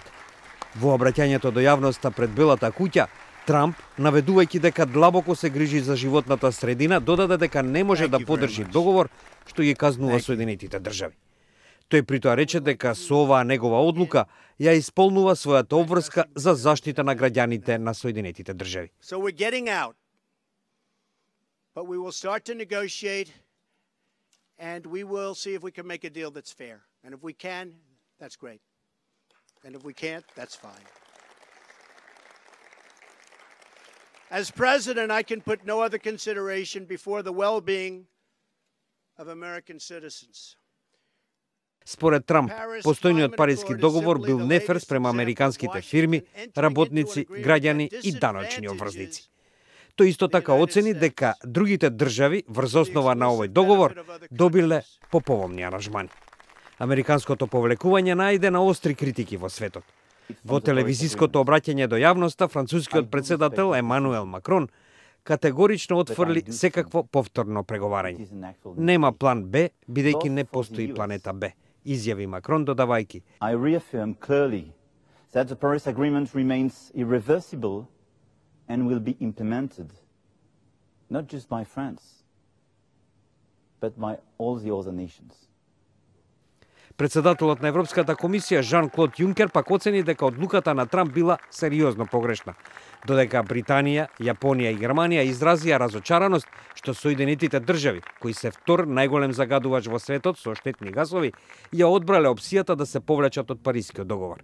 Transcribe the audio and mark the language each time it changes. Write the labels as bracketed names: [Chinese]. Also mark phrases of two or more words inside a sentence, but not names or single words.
[Macedonian] Во обраќањето до јавноста пред Белата куќа, Трамп, наведувајќи дека длабоко се грижи за животната средина, додаде дека не може да поддржи договор што ги казнува Соединетите држави. Тој притоа рече дека со оваа негова одлука ја исполнува својата обврска за заштита на граѓаните на Соединетите држави. [English] But we will start to negotiate, and we will see if we can make a deal that's fair. And if we can, that's great. And if we can't, that's fine. As president, I can put no other consideration before the well-being of American citizens. [Macedonian] Според Трамп, постојниот Париски договор бил нефер спрема американските фирми, работници, граѓани и даночни обврзници. Тој исто така оцени дека другите држави врз основа на овој договор добиле поповолни аранжмани. Американското повлекување најде на остри критики во светот. Во телевизиското обраќање до јавноста, францускиот председател Емануел Макрон категорично отфрли секакво повторно преговарање. Нема план Б, бидејќи не постои планета Б, изјави Макрон додавајќи: [English] I reaffirm clearly that the Paris Agreement remains irreversible and will be implemented, not just by France, but by all the other nations. [Macedonian] Председателот на Европската комисија Жан-Клод Јункер пак оцени дека одлуката на Трамп била сериозно погрешна, додека Британија, Јапонија и Германија изразија разочараност што Соединетите држави, кои се втор најголем загадувач во светот со штетни гасови, ја одбрале опцијата да се повлечат од Парискиот договор.